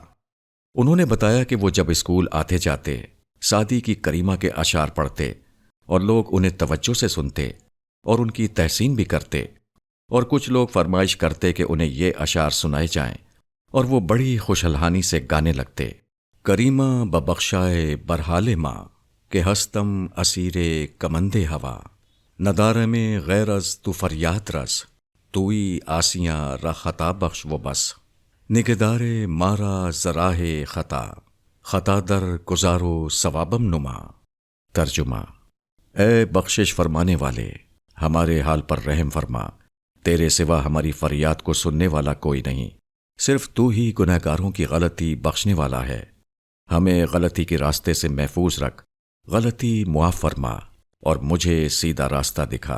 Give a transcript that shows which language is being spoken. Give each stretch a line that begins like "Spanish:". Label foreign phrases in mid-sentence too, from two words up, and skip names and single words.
Urdu: انہوں نے بتایا کہ وہ جب اسکول آتے جاتے سعدی کی کریمہ کے اشعار پڑھتے اور لوگ انہیں توجہ سے سنتے اور ان کی تحسین بھی کرتے، اور کچھ لوگ فرمائش کرتے کہ انہیں یہ اشعار سنائے جائیں، اور وہ بڑی خوشحالانی سے گانے لگتے۔
Persian: کریمہ ببخشائے برحال ماں کہ ہستم اسیر کمند ہوا، ندارہ میں غیر از تو فریاد رس، توئی آسیاں را خطا بخش و بس، نگدار مارا زراہ خطا، خطا در گزارو ثوابم نما۔
Urdu: ترجمہ: اے بخشش فرمانے والے، ہمارے حال پر رحم فرما، تیرے سوا ہماری فریاد کو سننے والا کوئی نہیں، صرف تو ہی گنہگاروں کی غلطی بخشنے والا ہے۔ ہمیں غلطی کے راستے سے محفوظ رکھ، غلطی معاف فرما اور مجھے سیدھا راستہ دکھا۔